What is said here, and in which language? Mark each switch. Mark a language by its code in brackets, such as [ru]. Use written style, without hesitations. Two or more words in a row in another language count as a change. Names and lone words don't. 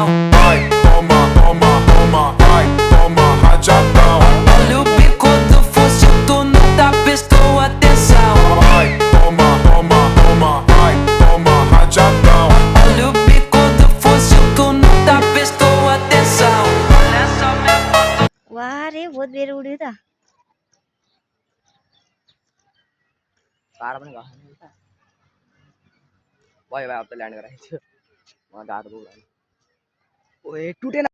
[pt] Vai, toma, toma, toma, vai, toma rajadão. Olha o bico do fuzil, tu nunca prestou atenção. Vai, toma, toma, toma, vai, toma rajadão. Olha o bico do fuzil, tu nunca prestou atenção. Olha só minha foto. [ne] वाह रे बहुत बेर उड्यो त तारा पनि गएको छैन उता भयो अब त ल्यान्ड गराइदियो म गाह्रो भयो ओए टुटेन